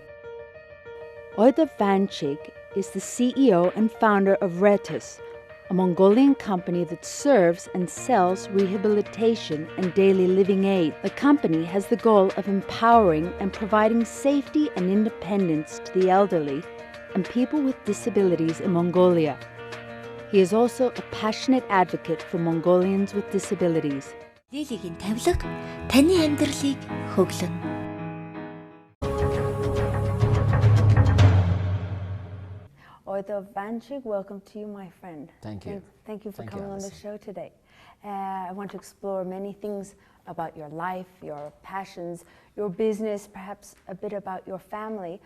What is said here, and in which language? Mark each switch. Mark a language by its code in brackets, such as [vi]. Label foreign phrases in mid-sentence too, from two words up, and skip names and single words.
[en] Oidov Vaanchig is the CEO and founder of Retus, a Mongolian company that serves and sells rehabilitation and daily living aid. The company has the goal of empowering and providing safety and independence to the elderly and people with disabilities in Mongolia. He is also a passionate advocate for Mongolians with disabilities. [mn] Дийлигийн тавилга таны амьдралыг хөглөн. [en] Oidov Vaanchig, welcome to you, my friend. Thank you. Thank you for Thank you, coming on the Alison. show today. I want to explore many things about your life, your passions, your business, perhaps a bit about your family.